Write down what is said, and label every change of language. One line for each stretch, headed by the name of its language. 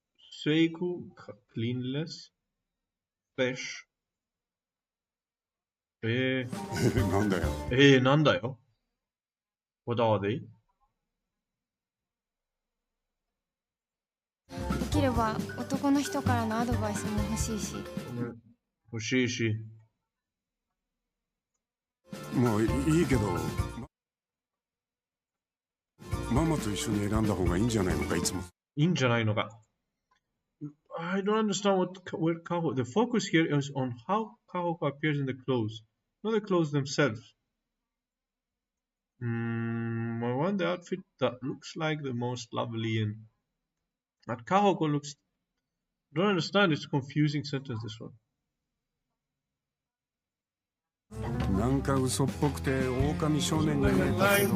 English: 清潔 cleanliness fresh
Japanese: なんだよ
English: What are they?
Japanese: できれば男の人からのアドバイスも欲しいし。もういいけどママと一緒に選んだ方がいいんじゃないのかいつも。いいんじゃないのか。
English: I don't understand where Kahoko. The focus here is on how Kahoko appears in the clothes, not the clothes themselves. I want the outfit that looks like the most lovely in. That Kahoko looks. Don't understand. It's a confusing sentence. This one.
Japanese: なんか嘘っぽくて狼少年に見えたけど。